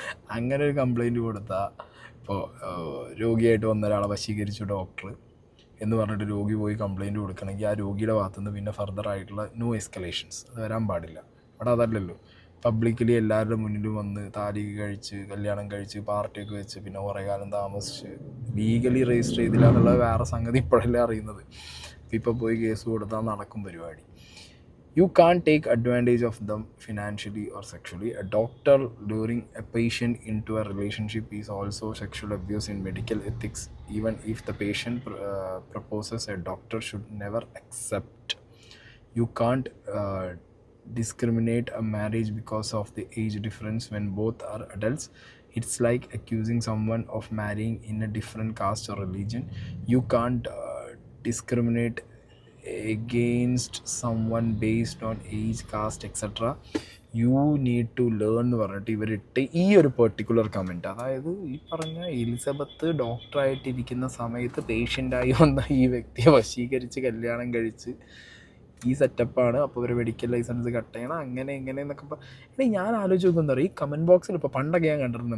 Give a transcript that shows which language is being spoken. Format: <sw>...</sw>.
<ml>അങ്ങനെ ഒരു കംപ്ലയിൻറ്റ് കൊടുത്താൽ ഇപ്പോൾ രോഗിയായിട്ട് വന്ന ഒരാളെ വശീകരിച്ചു ഡോക്ടർ എന്ന് പറഞ്ഞിട്ട് രോഗി പോയി കംപ്ലയിൻറ്റ് കൊടുക്കണമെങ്കിൽ ആ രോഗിയുടെ ഭാഗത്തുനിന്ന് പിന്നെ ഫർദർ ആയിട്ടുള്ള നോ എസ്കലേഷൻസ് അത് വരാൻ പാടില്ല. അവിടെ അതല്ലല്ലോ. പബ്ലിക്കലി എല്ലാവരുടെ മുന്നിലും വന്ന് താലി കഴിച്ച് കല്യാണം കഴിച്ച് പാർട്ടിയൊക്കെ വെച്ച് പിന്നെ കുറേ കാലം താമസിച്ച് ലീഗലി രജിസ്റ്റർ ചെയ്തില്ല എന്നുള്ളത് വേറെ സംഗതി ഇപ്പോഴല്ലേ അറിയുന്നത്. ഇപ്പോൾ പോയി കേസ് കൊടുത്താൽ നടക്കും പരിപാടി.</ml> <en>You can't take advantage of them financially or sexually. A doctor luring a patient into a relationship is also sexual abuse in medical ethics. Even if the patient proposes, a doctor should never accept. You can't discriminate a marriage because of the age difference when both are adults. It's like accusing someone of marrying in a different caste or religion. You can't discriminate against someone based on age, caste, etc. You need to learn</en> <ml>എന്ന് പറഞ്ഞിട്ട് ഇവരിട്ട് ഈ ഒരു particular comment, അതായത് ഈ പറഞ്ഞ Elizabeth ഡോക്ടറായിട്ടിരിക്കുന്ന സമയത്ത് പേഷ്യൻ്റായി വന്ന ഈ വ്യക്തിയെ വശീകരിച്ച് കല്യാണം കഴിച്ച് ഈ സെറ്റപ്പാണ്. അപ്പോൾ ഒരു മെഡിക്കൽ ലൈസൻസ് കട്ട് ചെയ്യണം അങ്ങനെ ഇങ്ങനെ എന്നൊക്കെ ഞാൻ ആലോചിച്ച് നോക്കും. എന്താ പറയുക, ഈ കമൻറ്റ് ബോക്സിൽ ഇപ്പോൾ പണ്ടൊക്കെ ഞാൻ കണ്ടിട്ടുണ്ട്.</ml>